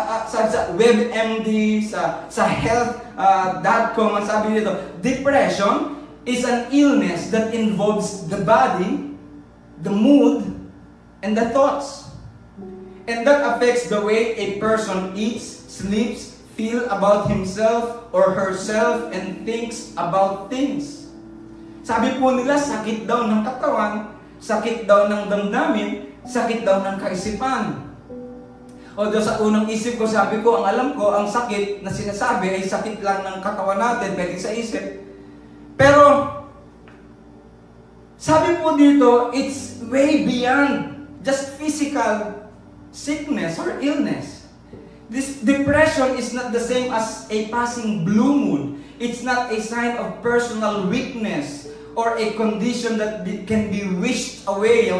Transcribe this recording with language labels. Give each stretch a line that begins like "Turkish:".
Filipino: Sa WebMD, sa health.com, ang sabi nito,
English: depression is an illness that involves the body, the mood, and the thoughts. And that affects the way a person eats, sleeps, feels about himself or herself, and thinks about things.
Filipino: Sabi po nila, sakit daw ng katawan, sakit daw ng damdamin, sakit daw ng kaisipan. Although sa unang isip ko, sabi ko, ang alam ko, ang sakit na sinasabi ay sakit lang ng katawan natin, pwede sa isip. Pero, sabi po dito,
English: it's way beyond just physical sickness or illness. This depression is not the same as a passing blue mood. It's not a sign of personal weakness or a condition that can be wished away.